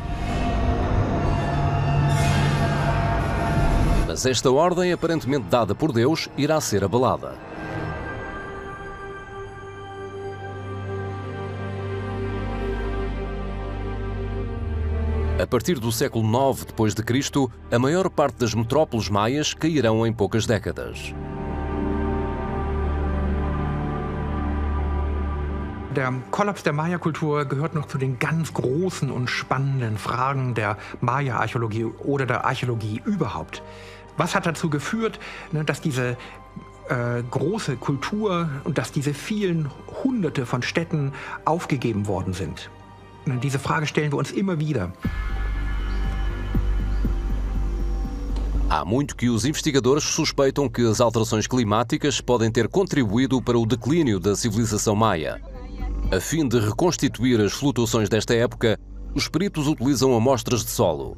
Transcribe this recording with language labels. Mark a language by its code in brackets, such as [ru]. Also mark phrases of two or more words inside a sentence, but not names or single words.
[pt] Mas esta ordem, aparentemente dada por Deus, irá ser abalada. A partir do século IX d.C., a maior parte das metrópoles maias cairão em poucas décadas. [de] Der Kollaps der Maya-Kultur gehört noch zu den ganz großen und spannenden Fragen der Maya-Archäologie oder der Archäologie überhaupt. Was hat dazu geführt, dass diese große Kultur und dass diese vielen Hunderte von Städten aufgegeben worden sind? Diese Frage stellen wir uns immer wieder. [pt] Há muito que os investigadores suspeitam que as alterações climáticas podem ter contribuído para o declínio da civilização maia. A fim de reconstituir as flutuações desta época, os peritos utilizam amostras de solo.